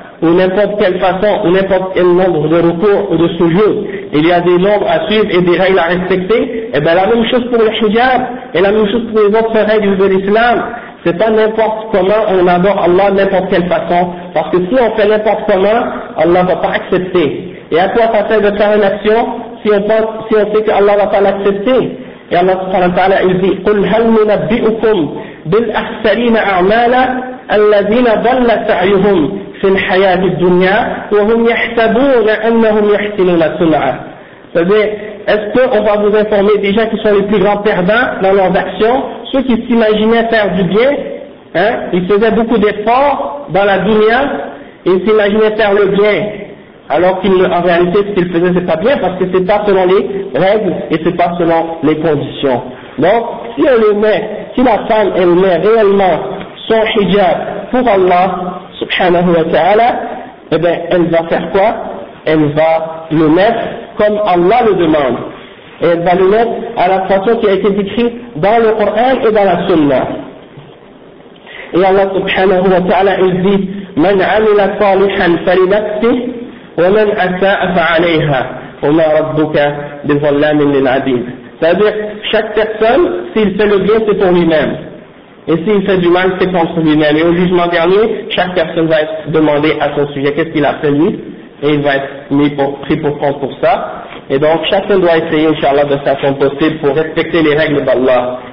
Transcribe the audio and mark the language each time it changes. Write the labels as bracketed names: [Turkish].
[French] ou n'importe quelle façon, ou n'importe quel nombre de recours ou de sujets, il y a des nombres à suivre et des règles à respecter, et bien la même chose pour le hijab, et la même chose pour les autres règles de l'islam. C'est pas n'importe comment on adore Allah n'importe quelle façon, parce que si on fait n'importe comment, Allah ne va pas accepter. Et à quoi ça sert de faire une action si on pense, si on sait qu'Allah ne va pas l'accepter? Et Allah subhanahu wa ta'ala il dit, [Arabic] قُلْ هَلْ نُنَبِّئُكُمْ بِالْأَخْسَرِينَ أَعْمَالَ الَّذِينَ ضَلَّ سَعْيُهُمْ فِي الْحَيَاةِ الدُّنْيَا وَهُمْ يَحْسَبُونَ أَنَّهُمْ يَحْسِنُونَ سُنْعًا. [French] C'est-à-dire, est-ce qu'on va vous informer des gens qui sont les plus grands perdants dans leurs actions, ceux qui s'imaginaient faire du bien, hein, ils faisaient beaucoup d'efforts dans la dunya, ils s'imaginaient faire le bien, alors qu'en réalité ce qu'ils faisaient c'est pas bien, parce que c'est pas selon les règles et c'est pas selon les conditions. Donc, si on le met, si la femme elle met réellement son hijab pour Allah subhanahu wa ta'ala, eh bien elle va faire quoi? Elle va le mettre comme Allah le demande. Et elle va le mettre à la façon qui a été décrite dans le Coran et dans la Sunna. Et Allah subhanahu wa ta'ala il dit [Arabic] من عمل صالحا فلنفسه ومن أساء فعليها وما ربك بظلام للعبيد. [French] C'est-à-dire, chaque personne, s'il fait le bien, c'est pour lui-même. Et s'il fait du mal, c'est contre lui-même. Et au jugement dernier, chaque personne va être demandée à son sujet qu'est-ce qu'il a fait lui. Et il va être mis pour, pris pour compte pour ça. Et donc, chacun doit essayer, Inch'Allah, de façon possible pour respecter les règles d'Allah.